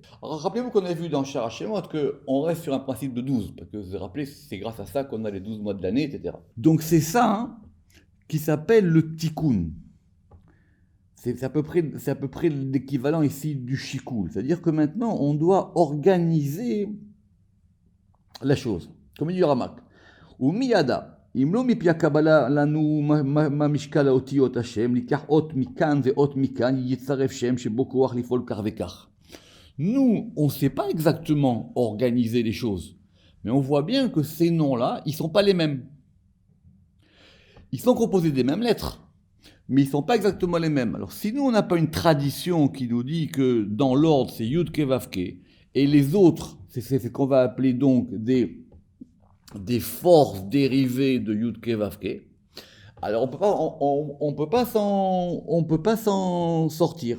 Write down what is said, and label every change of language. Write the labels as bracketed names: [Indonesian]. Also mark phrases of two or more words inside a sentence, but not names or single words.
[French] Alors, rappelez-vous qu'on a vu dans Shara Shemot qu'on reste sur un principe de 12, parce que vous vous rappelez, c'est grâce à ça qu'on a les 12 mois de l'année, etc. Donc c'est ça qui s'appelle le tikkun. C'est à peu près l'équivalent ici du shikoul. C'est-à-dire que maintenant, on doit organiser la chose. Comme dit Ramak. Ou miyada. [Hebrew] אם לא מפי הקבלה לנו מה משקל האותיות השם, ניקח אות מכאן ואות מכאן, יצרף שם שבו כוח לפעול כך וכך. [French] Nous, on ne sait pas exactement organiser les choses, mais on voit bien que ces noms-là, ils ne sont pas les mêmes. Ils sont composés des mêmes lettres, mais ils ne sont pas exactement les mêmes. Alors si nous, on n'a pas une tradition qui nous dit que dans l'ordre, c'est Yudke Vavke, et les autres, c'est ce qu'on va appeler donc des forces dérivées de Yudke Vavke, alors on peut pas s'en sortir.